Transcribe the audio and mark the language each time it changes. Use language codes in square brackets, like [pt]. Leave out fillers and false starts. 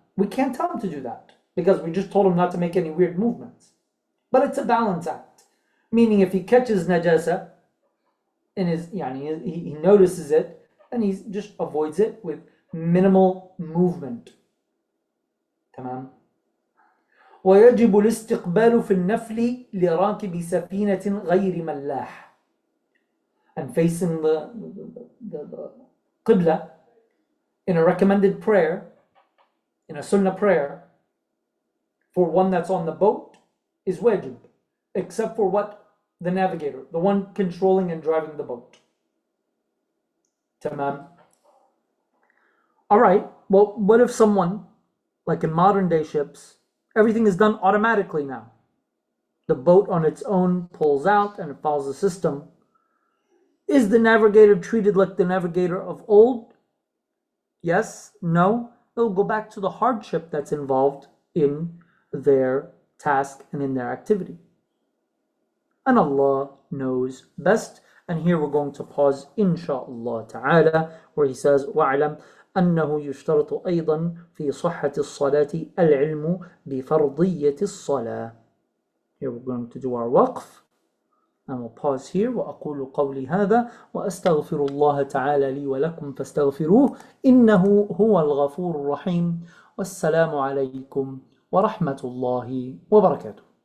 [en] We can't tell him to do that because we just told him not to make any weird movements. But it's a balance act. Meaning if he catches najasa in his, he notices it and he just avoids it with minimal movement. Tamam. [ar] ويجب الاستقبال في النفل لراكب سفينة غير ملاح. [en] And facing the qibla in a recommended prayer, in a sunnah prayer, for one that's on the boat is wajib, except for what? The navigator, the one controlling and driving the boat. Tamam. Alright, well, what if someone, like in modern day ships, everything is done automatically now. The boat on its own pulls out and it follows the system. Is the navigator treated like the navigator of old? Yes? No? They'll go back to the hardship that's involved in their task and in their activity. And Allah knows best. And here we're going to pause, [ar] inshaAllah ta'ala, [en] where he says, [ar] وَعْلَمْ أنه يشترط أيضا في صحة الصلاة العلم بفرضية الصلاة. [en] Here we're going to do our waqf and we'll pause here. [ar] وأقول قولي هذا وأستغفر الله تعالى لي ولكم فاستغفروه إنه هو الغفور الرحيم. والسلام عليكم ورحمة الله وبركاته.